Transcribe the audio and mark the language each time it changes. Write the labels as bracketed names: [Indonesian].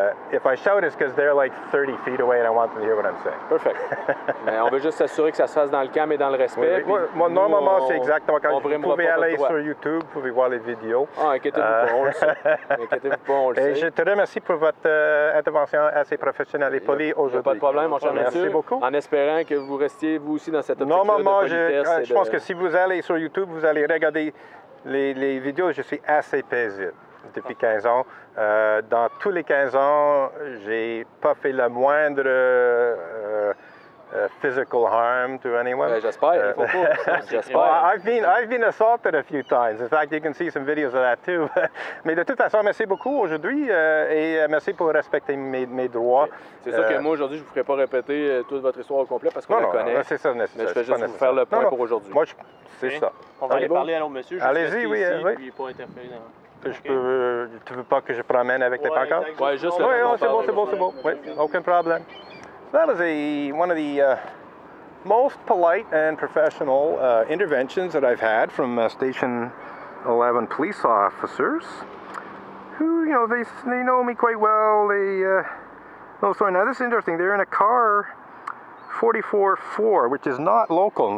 [English] If I shout, it's because they're like 30 feet away and I want them to hear what I'm saying. Perfect. [French] Mais on veut juste s'assurer que ça se fasse dans le calme et dans le respect. Oui, moi, normalement, c'est exactement quand vous pouvez aller sur YouTube, vous pouvez voir les vidéos. Ah, inquiétez-vous pas, on le sait. Inquiétez-vous pas, on le sait. Et je te remercie pour votre intervention assez professionnelle et polie aujourd'hui. Pas de problème, mon cher monsieur. Merci beaucoup. En espérant que vous restiez, vous aussi, dans cette optique normalement, de politesse. Je pense que si vous allez sur YouTube, vous allez regarder les vidéos. Je suis assez paisible depuis 15 ans. Dans tous les 15 ans, j'ai pas fait le moindre [English] physical harm to anyone. [French] J'espère, il faut pas. J'espère. [English] I've been assaulted a few times. In fact, you can see some videos of that too. [French] Mais de toute façon, merci beaucoup aujourd'hui et merci pour respecter mes droits. C'est sûr que moi, aujourd'hui, je ne vous ferai pas répéter toute votre histoire au complet parce qu'on la connaît. Non, c'est ça nécessaire. Mais je vais juste vous faire le point pour aujourd'hui. Moi, c'est ça. On va aller parler à l'autre monsieur. Allez-y, oui. Puis pas interférer dans... Tu veux pas que je promène avec tes pancartes? Oui, juste le c'est bon. Oui, aucun problème. [English] So that was one of the most polite and professional interventions that I've had from Station 11 police officers who, you know, they know me quite well. Now this is interesting. They're in a car 44-4, which is not local.